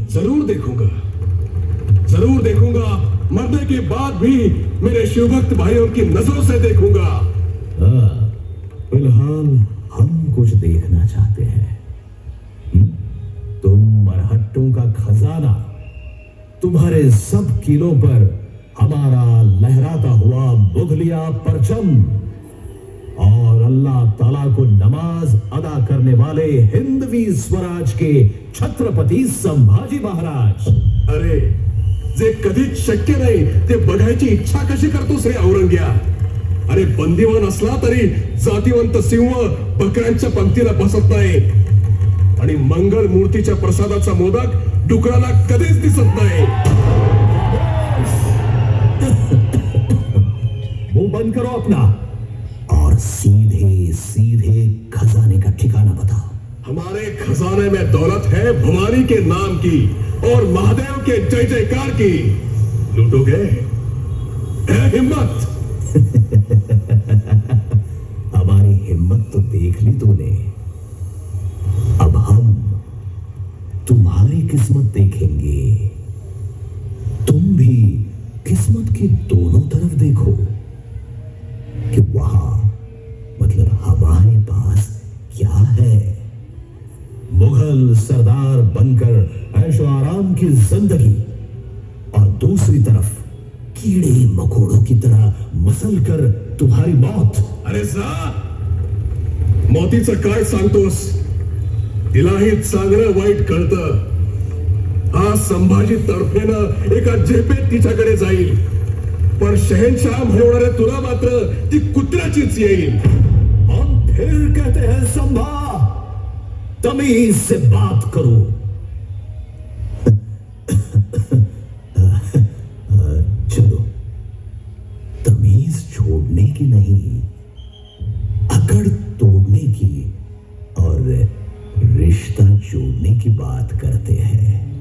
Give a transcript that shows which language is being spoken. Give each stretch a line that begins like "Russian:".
Hindi: जरूर देखूंगा, जरूर देखूंगा. मरने के बाद भी मेरे शिवभक्त भाइयों की नजरों से देखूंगा. फिलहाल हम कुछ देखना चाहते हैं. तुम मरहट्टों का खजाना तुम्हारे सब किलों पर हमारा लहराता हुआ मुगलिया परचम और अल्लाह ताला को नमाज अदा करने वाले हिंदवी स्वराज के छत्रपती संभाजी महाराज.
Marathi: अरे जे कधीच शक्य नाही ते बघायची इच्छा कशी करतोस रे औरंग्या? अरे बंदीवान असला तरी जातीवंत सिंह बकऱ्यांच्या पंक्तीला बसत नाही आणि मंगल मूर्तीच्या प्रसादाचा मोदक डुकराला कधीच दिसत नाही.
Hindi: मुंह बंद करो अपना और सीधे सीधे खजाने का ठिकाना बताओ. हमारे खजाने में दौलत है भवानी के नाम की और महादेव के जय जयकार की. लूटोगे? है हिम्मत? हमारी हिम्मत तो देख ली तूने. अब हम तुम्हारी किस्मत देखेंगे. तुम भी किस्मत की दोनों तरफ देखो कि वहां मतलब हमारे पास क्या है. मुगल सरदार बनकर ऐशो आराम की जिंदगी और दूसरी तरफ कीड़े मकोड़ों की तरह मसल कर तुम्हारी मौत.
Marathi: अरे जा, मौतीचं काय सांगतोस? तिलाही चांगलं वाईट कळतं. हा संभाजी तडफेनं एका झेपेत तिच्याकडे जाईल, पण शहनशाह म्हणणाऱ्या तुला मात्र ती कुत्र्याचीच येईल.
Hindi: हम फिर कहते हैं संभा, तमीज से बात करो. चलो, तमीज छोड़ने की नहीं, अकड़ तोड़ने की और रिश्ता जोड़ने की बात करते हैं.